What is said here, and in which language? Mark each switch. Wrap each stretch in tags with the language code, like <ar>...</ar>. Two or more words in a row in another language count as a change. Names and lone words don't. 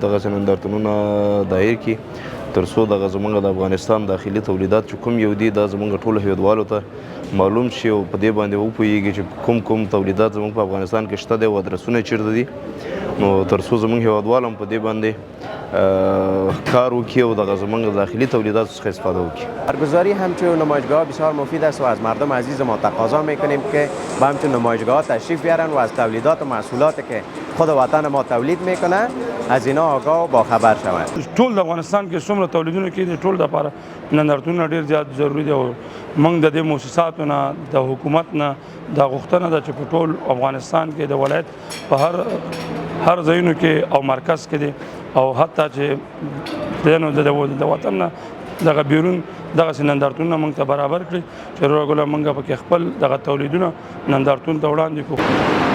<ps>دغسې نندارتونونه دایر کړي تر څو دغه زموږ د افغانستان داخلي تولیدات چې کوم یو دي دا زموږ ټولو هیوادوالو ته معلوم شي او په دې باندې وپوهېږي چې کوم تولیدات زموږ په افغانستان کې شته دی او ادرسونه چیرته دي، نو تر څو زموږ هیوادوال هم په دې باندې کار وکړي او دغه زموږ داخلي تولیداتو څخه استفاده وکړي.</ps> <fa>برگزاری همچون نمایشگاه بسیار مفید است و از مردم عزیز ما تقاضا میکنیم که به همچون نمایشگاه تشریف بیارن و از تولیدات و محصولاتی که خود وطن ما تولید میکنه از اینا آگاه و باخبر شوند.</fa> <ps>ټول د افغانستان کې څومره تولیدونه کې دي ټول دپاره نندارتونونه ډېر زیات ضروري دي او موږ د دې مؤسساتو نه د حکومت نه دا غوښتنه ده چې په ټول افغانستان کې د ولایت په هر ځایونو کې او مرکز کې دي او حتی چې د وطن نه دغه بیرون دغسې نندارتونونه موږ ته برابر کړي چې روږله موږ پکې خپل دغه تولیدونه نندارتون ته وړاندې کړو.</ps>